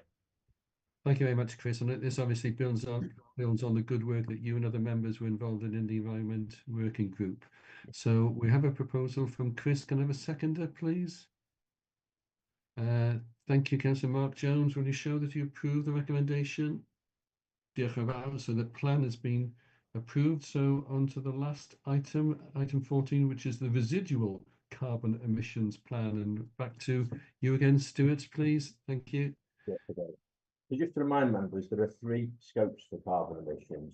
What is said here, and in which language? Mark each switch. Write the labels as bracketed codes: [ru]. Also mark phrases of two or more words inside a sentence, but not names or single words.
[en] Thank you very much, Chris. And this obviously builds on the good work that you and other members were involved in the Environment Working Group. So we have a proposal from Chris. Can I have a seconder, please? Thank you, Councillor Mark Jones. Will you show that you approve the recommendation? [cy] Diolch yn fawr. [en] So the plan has been approved. So on to the last item, item 14, which is the residual carbon emissions plan. And back to you again, Stuart, please. Thank you. Yeah, okay. So just to remind members, there are 3 scopes for carbon emissions.